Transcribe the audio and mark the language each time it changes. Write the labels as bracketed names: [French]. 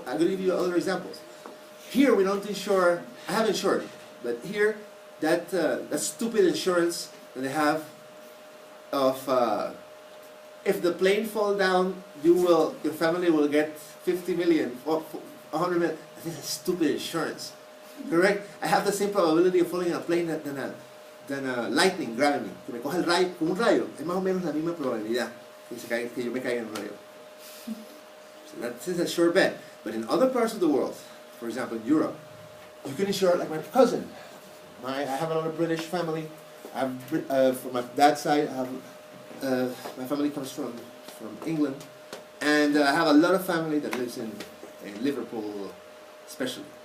[English] I'm going to give you other examples. Here we don't insure, I have insured, but here, that stupid insurance that they have of if the plane falls down, your family will get 50 million, or 100 million. I think that's stupid insurance. Correct? I have the same probability of falling in a plane than a lightning grabbing me. [Spanish] Que me coja el rayo, con un rayo, es más o menos la misma probabilidad que yo me caiga en un rayo. [English] So that is a sure bet. But in other parts of the world, for example, in Europe, you can insure, like my cousin. I have another British family. I have, from my dad's side, I have, my family comes from England. And I have a lot of family that lives in Liverpool, especially.